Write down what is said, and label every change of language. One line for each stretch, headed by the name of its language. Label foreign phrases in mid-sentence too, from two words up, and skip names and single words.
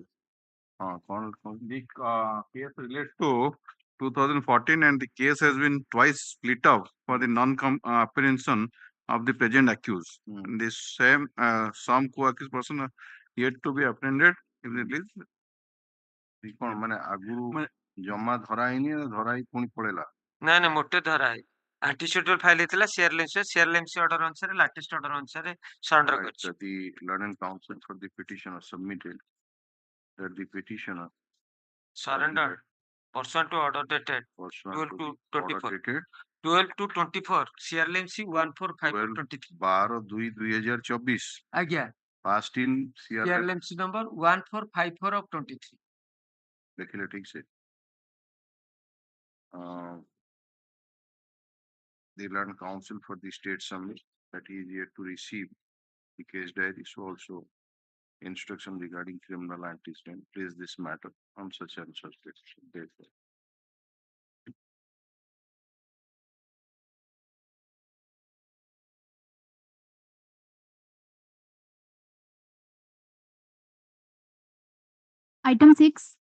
English: The The case relates to 2014 and the case has been twice split up for the non-apprehension of the present accused. The same some co-accused person are yet to be apprehended if they release.
Odia: କଣ ମାନେ ଆଗରୁ ଜମା ଧରା ହେଇନି ନା ଧରା ହେଇ ପୁଣି ପଳେଇଲା? ନାଇଁ ନାଇଁ ମୋଟେ ଧରା ହେଇ
English: Antecedent file
Odia: ହେଇଥିଲା
English: CRLMC order
Odia: ଅନୁସାରେ
English: latest order
Odia: ଅନୁସାରେ surrender କରିଛି.
English: The learned counsel for the petitioner submitted that the petitioner surrendered pursuant to order dated 12 to 24. 12 to 24 CRLMC 1454/23. 12/2/2024.
Odia: ଆଜ୍ଞା.
English: Passed in CRLMC number 1454 of 23.
Hindi: देखिए ठीक से
English: the learned counsel for the state submit that he is yet to receive the case diary, so also instruction regarding criminal antecedent, place this matter on such and such date. Item 6.